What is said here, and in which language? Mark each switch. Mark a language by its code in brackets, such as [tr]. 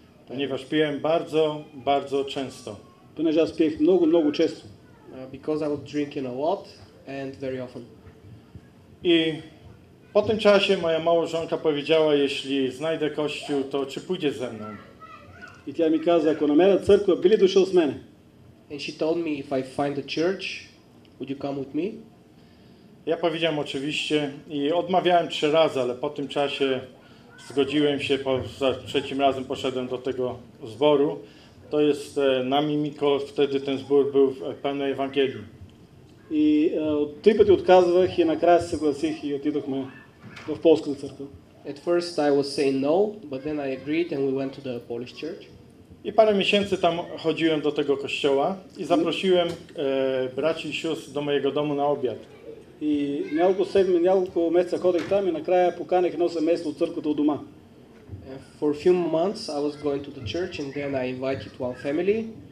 [pl] Ponieważ piłem bardzo, bardzo często. [bg] Понеже аз пиех много, много често. [en] Because I was drinking a lot and very often. [pl] I po tym czasie moja małżonka powiedziała: jeśli znajdę kościół, to czy pójdziesz ze mną? [bg] И тя ми каза, ако намеря църква, би ли дошъл с мене? [en] And she told me, if I find a church, would you come with me? [pl] Ja powiedziałem oczywiście i odmawiałem 3 razy, ale po tym czasie zgodziłem się, za 3 razem poszedłem do tego zboru. To jest na Mimiko, wtedy ten zbór był w pełnej Ewangelii. [bg] И 3 пъти отказвах и накрая се съгласих и отидохме в полската църква. [en] At first I was saying no, but then I agreed and we went to the Polish church. [pl] I parę miesięcy tam chodziłem do tego kościoła i zaprosiłem braci i sióstr do mojego domu na obiad. [bg] И няколко месеца ходех там и накрая поканих едно семейство от църквата у дома. [en] For a few months I was going to the church and then I invited one family.